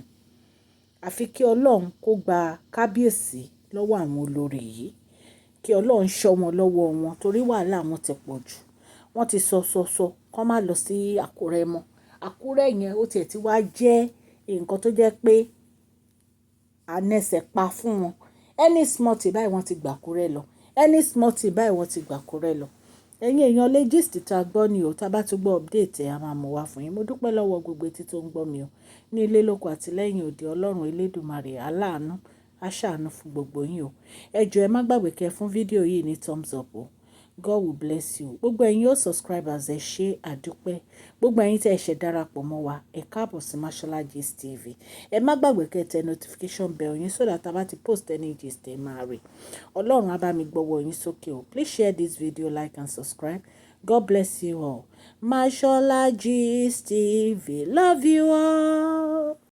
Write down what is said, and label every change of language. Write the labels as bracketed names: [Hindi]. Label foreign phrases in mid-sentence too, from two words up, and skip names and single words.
[Yoruba] Àfi kí Ọlọ́run kó gba kábíyèsí lọ́wọ́ àwọn olórí yìí. Kí Ọlọ́run ṣọ́ wọn lọ́wọ́ wọn torí wàhálà wọn ti pọ̀ jù. Wọ́n ti sọ kọ́ má lọ sí Akure mọ́. Akure yẹn ó tiẹ̀ ti wá jẹ́ nǹkan tó jẹ́ pé ànẹ́sẹ̀ pa fún wọn. [English] Any small thing [Yoruba] báyìí wọ́n ti gbà Akure lọ. [English] Any small thing [Yoruba] báyìí wọ́n ti gbà Akure lọ. Ẹ̀yin èèyàn lé gist tá a gbọ́ ni o, tá a bá tún gbọ́ update a máa mú wá fún yín. Mo dúpẹ́ lọ́wọ́ gbogbo etí tó ń gbọ́ mi o. Ní ilé lóko àti lẹ́yìn òde, Ọlọ́run Elédùmarè aláàánú á ṣàánú fún gbogbo yín o. Ẹ jọ̀ọ́ ẹ má gbàgbé kẹ́ fún fídíò yìí ní [English] thumbs up [Yoruba] o. [English] God will bless you. [Yoruba] Gbogbo ẹ̀yin yóò subscribers ẹ ṣé àdúpẹ́. Gbogbo ẹ̀yin tẹ́ ẹ ṣe darapọ̀ mọ́ wa, ẹ káàbọ̀ sí Mashola Gist TV. Ẹ má gbàgbé kẹ́ tẹ [English] notification bell [Yoruba] yín [English] so that [Yoruba] tá bá ti [English] post any gist [Yoruba] ẹ máa rí. Ọlọ́run á bá mi gbọ́wọ́ yín sókè o. [English] Please share this video, like and subscribe. God bless you all. Mashola Gist TV. Love you all.